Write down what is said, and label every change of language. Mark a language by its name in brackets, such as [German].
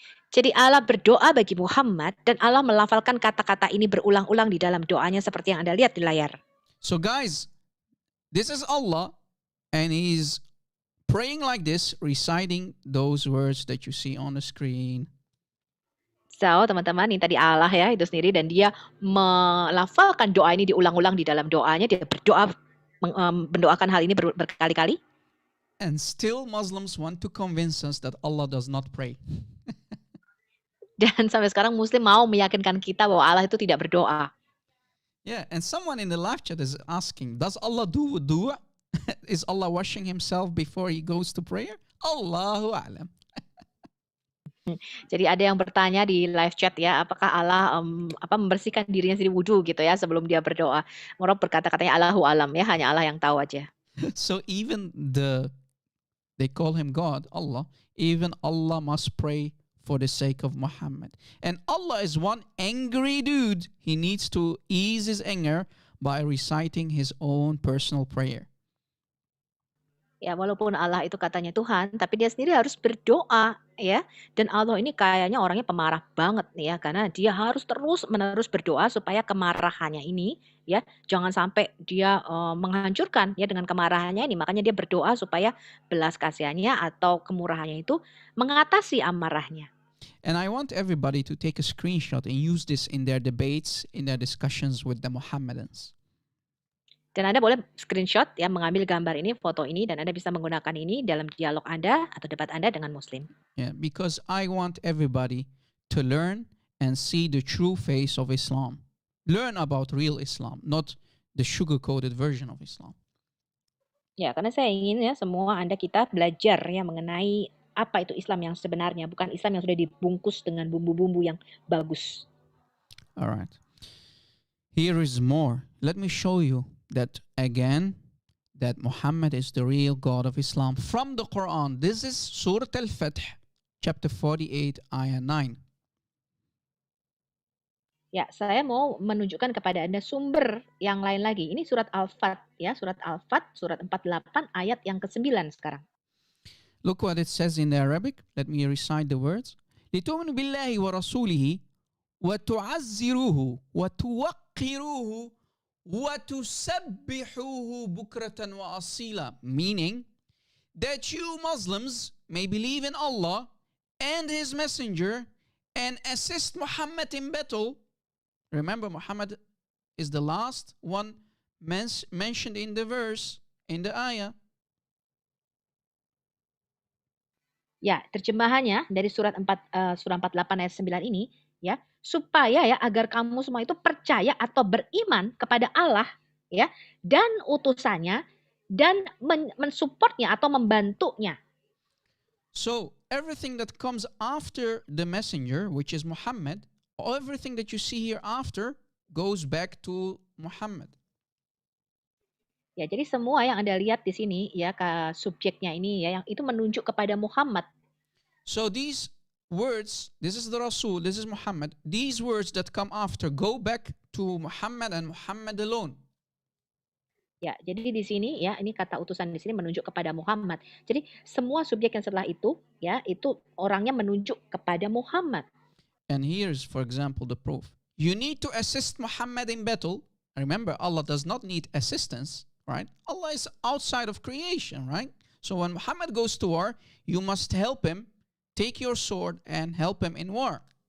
[Indonesian] Jadi Allah berdoa bagi Muhammad dan Allah melafalkan kata-kata ini berulang-ulang di dalam doanya seperti yang Anda lihat di layar. [English] So guys, this is Allah and He's praying like this, reciting those words that you see on the screen. [Indonesian] So, teman-teman, ini tadi Allah ya itu sendiri dan dia melafalkan doa ini diulang-ulang di dalam doanya. Dia berdoa mendoakan hal ini berkali-kali. [English] And still Muslims want to convince us that Allah does not pray. [Indonesian] Dan sampai sekarang Muslim mau meyakinkan kita bahwa Allah itu tidak berdoa. [English] Yeah, and someone in the live chat is asking, does Allah do wudu? Is Allah washing himself before he goes to prayer? [Arabic] Allahu a'lam. [Indonesian] Jadi ada yang bertanya di live chat ya, apakah Allah membersihkan dirinya sendiri wudu gitu ya sebelum dia berdoa. Rob berkata katanya [Arabic] Allahu alam [Indonesian] ya, hanya Allah yang tahu aja. [English] So even they call him God, Allah, even Allah must pray for the sake of Muhammad. And Allah is one angry dude. He needs to ease his anger by reciting his own personal prayer. [Indonesian] Ya, walaupun Allah itu katanya Tuhan, tapi dia sendiri harus berdoa ya. Dan Allah ini kayaknya orangnya pemarah banget ya, karena dia harus terus-menerus berdoa supaya kemarahannya ini ya jangan sampai dia menghancurkan ya dengan kemarahannya ini. Makanya dia berdoa supaya belas kasihannya atau kemurahannya itu mengatasi amarahnya. [English] And I want everybody to take a screenshot and use this in their debates, in their discussions with the Muhammadans. [Indonesian] Dan Anda boleh screenshot ya, mengambil gambar ini, foto ini, dan Anda bisa menggunakan ini dalam dialog Anda atau debat Anda dengan Muslim. [English] Yeah, because I want everybody to learn and see the true face of Islam. Learn about real Islam, not the sugar-coated version of Islam. [Indonesian] Ya, karena saya ingin ya semua Anda kita belajar ya mengenai apa itu Islam yang sebenarnya, bukan Islam yang sudah dibungkus dengan bumbu-bumbu yang bagus. [English] All right. Here is more. Let me show you that again, that Muhammad is the real God of Islam from the Quran. This is Surah Al-Fath, chapter 48, ayah 9. [Indonesian] Ya, saya mau menunjukkan kepada Anda sumber yang lain lagi. Ini surat Al-Fat ya, surat Al-Fat surat 48 ayat yang ke-9 sekarang. [English] Look what it says in the Arabic. Let me recite the words. [Arabic] لِتُؤْمِنُوا بِاللَّهِ وَرَسُولِهِ وَتُعَزِّرُوهُ وَتُوَقِّرُوهُ وَتُسَبِّحُوهُ بُكْرَةً وَأَصِيلًا. [English] Meaning that you Muslims may believe in Allah and His Messenger and assist Muhammad in battle. Remember, Muhammad is the last one mentioned in the verse, in the ayah. [Indonesian] Ya, terjemahannya dari surat 48 ayat 9 ini ya, supaya ya agar kamu semua itu percaya atau beriman kepada Allah ya dan utusannya dan mensupportnya atau membantunya. [English] So everything that comes after the messenger, which is Muhammad, everything that you see here after goes back to Muhammad. [Indonesian] Ya, jadi semua yang Anda lihat di sini ya subjeknya ini ya yang itu menunjuk kepada Muhammad. [English] So these words, this is the Rasul, this is Muhammad. These words that come after go back to Muhammad and Muhammad alone. [Indonesian] Ya, jadi di sini ya ini kata utusan di sini menunjuk kepada Muhammad. Jadi semua subjek yang setelah itu ya itu orangnya menunjuk kepada Muhammad. [English] And here's, for example, the proof. You need to assist Muhammad in battle. Remember, Allah does not need assistance, right? Allah is outside of creation, right? So when Muhammad goes to war, you must help him, take your sword and help him in war.